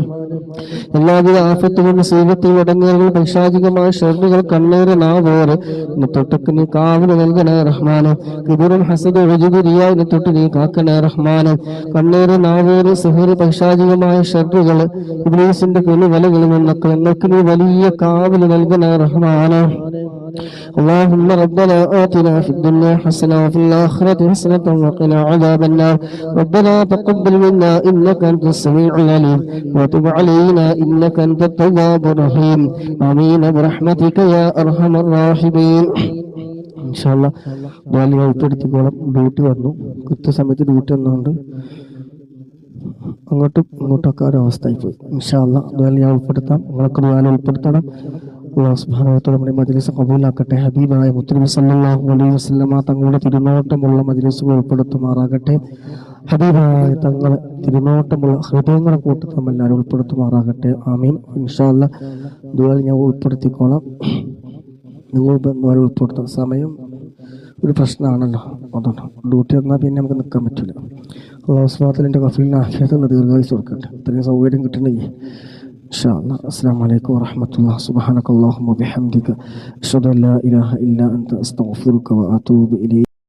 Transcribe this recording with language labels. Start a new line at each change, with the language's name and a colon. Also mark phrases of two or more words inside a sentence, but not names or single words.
Malayalam: എല്ലാവിധ ആഫത്തുകളും മുസീബത്തുകളും അടങ്ങേറുകൾ പൈശാചികമായ ഷർറുകൾ കണ്ണേറ് നാവോറ് തൊട്ടക്ക് നീ കാവല് നൽകണേ റഹ്മാനെ. കിബറും ഹസദ് ഉജ്ബ് റിയാഇനെ തൊട്ട് നീ കാക്കണേ റഹ്മാനെ. കണ്ണേറ് നാവോറ് സിഹ്ർ പൈശാചികമായ ഷർറുകൾ ഇബ്ലീസിന്റെ കൊലവലകളിൽ നിന്നൊക്കെ ഞങ്ങൾക്ക് നീ വലിയ കാവല് നൽകണേ റഹ്മാനെ.
Arabic: اللهم ربنا آتنا في الدنيا حسنة وفي الآخرة حسنة وقنا عذاب النار. ربنا تقبل منا إنك أنت السميع العليم وتب علينا إنك أنت التواب الرحيم. آمين برحمتك يا أرحم الراحمين. إن شاء الله
Malayalam: ദുആ ഉൾപ്പെടുത്തിക്കോളാം. ഡ്യൂട്ടി വന്നു, കൃത്യസമയത്ത് ഡ്യൂട്ടി വന്നുകൊണ്ട് അങ്ങോട്ടൊക്കെ ഒരവസ്ഥയായിപ്പോയി.
Arabic: إن شاء الله
Malayalam: ദുആ ഉൾപ്പെടുത്താം. നിങ്ങളൊക്കെ ദുആ ഉൾപ്പെടുത്തണം.
Arabic: الله سبحانه وتعالى
Malayalam: നമ്മുടെ മജ്ലിസ് ഖബൂലാക്കട്ടെ. ഹബീബായ മുത്തനബി
Arabic: صلى الله عليه وسلم
Malayalam: തങ്ങളുടെ തിരുനോട്ടമുള്ള മജ്ലിസുകൾ ഉൾപ്പെടുത്തുമാറാകട്ടെ. ഹബീബായ തങ്ങളെ തിരുനോട്ടമുള്ള ഹൃദയങ്ങളെ കൂട്ടത്തിൽ എല്ലാവരും ഉൾപ്പെടുത്തുമാറാകട്ടെ. ആമീൻ.
Arabic: إن شاء الله
Malayalam: ദുആ ഞാൻ ഉൾപ്പെടുത്തിക്കോളാം. നിങ്ങൾ ദുആ ഉൾപ്പെടുത്താം. സമയം ഒരു പ്രശ്നമാണല്ലോ, അതുകൊണ്ട് ഡ്യൂട്ടി വന്നാൽ പിന്നെ നമുക്ക് നിൽക്കാൻ പറ്റില്ല.
Arabic: الله سبحانه وتعالى
Malayalam: ഗഫീലിന് ആഫിയത്തുള്ള ദീർഘായുസ്സ് കൊടുക്കട്ടെ. ഇത്രയും സൗകര്യം കിട്ടണമെങ്കിൽ
Arabic: إن شاء الله. السلام عليكم ورحمة الله. سبحانك اللهم وبحمدك أشهد أن لا إله إلا أنت أستغفرك وأتوب إليك.